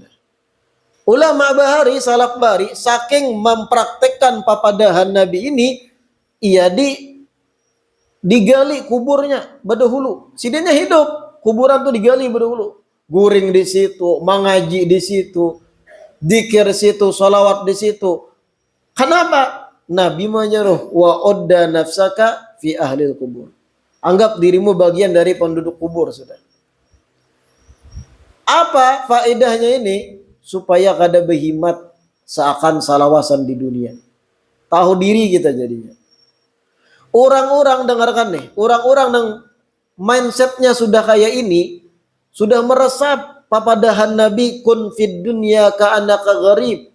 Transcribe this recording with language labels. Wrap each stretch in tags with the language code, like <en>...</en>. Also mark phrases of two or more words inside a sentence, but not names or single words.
<bjn>Ulama bahari, salaf bari, saking mempraktekkan papadahan Nabi ini, ia digali kuburnya berdahulu. Sidenya hidup, kuburan tuh digali berdahulu. Guring di situ, mengaji di situ, dzikir di situ, salawat di situ. Kenapa? Nabi menyuruh</bjn> <ar>وعد نفسك في أهل القبور.</ar> <bjn>Anggap dirimu bagian dari penduduk kubur sudah. Apa faedahnya ini? Supaya kada berhimat seakan salawasan di dunia. Tahu diri kita jadinya. Orang-orang dengarkan nih, orang-orang yang mindsetnya sudah kayak ini, sudah meresap papadahan Nabi</bjn> <ar>كن في الدنيا كأنك غريب.</ar>